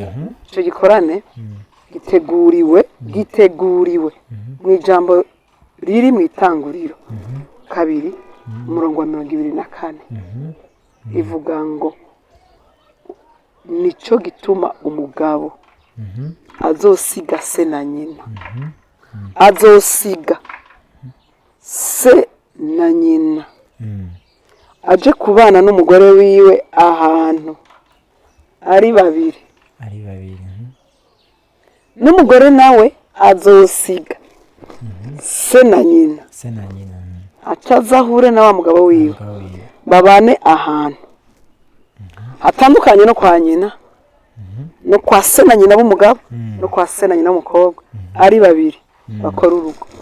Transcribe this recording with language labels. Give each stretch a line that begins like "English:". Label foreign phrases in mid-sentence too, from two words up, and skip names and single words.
Rundi: icyo gikorane giteguriwe mu ijambo riri mu itanguriro 2 umurongo wa 24 ivuga ngo nico gituma umugabo azosiga se na nyina azosiga se na nyina aje kubana n'umugore wiwe ahantu ari babiri n'umugore nawe azosiga se na nyina acazahure na wa mugabo wiwe babane ahantu hatandukanye no kwa nyina no kwa se na nyina b'umugabo no kwa se na nyina w'umukobwa ari babiri bakora urugo